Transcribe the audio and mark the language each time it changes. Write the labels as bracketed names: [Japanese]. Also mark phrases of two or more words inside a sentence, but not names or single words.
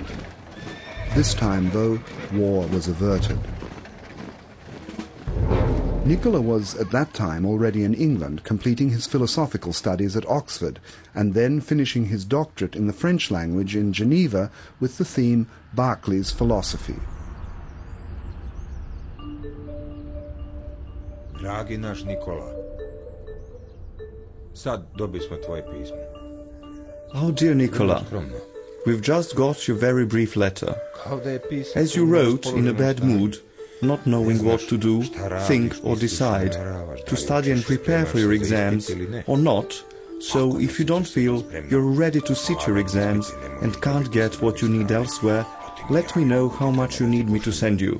[English] This time, though, war was averted. Nikola was at that time already in England, completing his philosophical studies at Oxford, and then finishing his doctorate in the French language in Geneva with the theme Berkeley's Philosophy. [Serbian] Dragi naš Nikola, sad dobili smo tvoje pismo. [English] Oh, dear Nicola, we've just got your very brief letter. As you wrote, in a bad mood, not knowing what to do, think or decide, to study and prepare for your exams or not, so if you don't feel you're ready to sit your exams and can't get what you need elsewhere, let me know how much you need me to send you.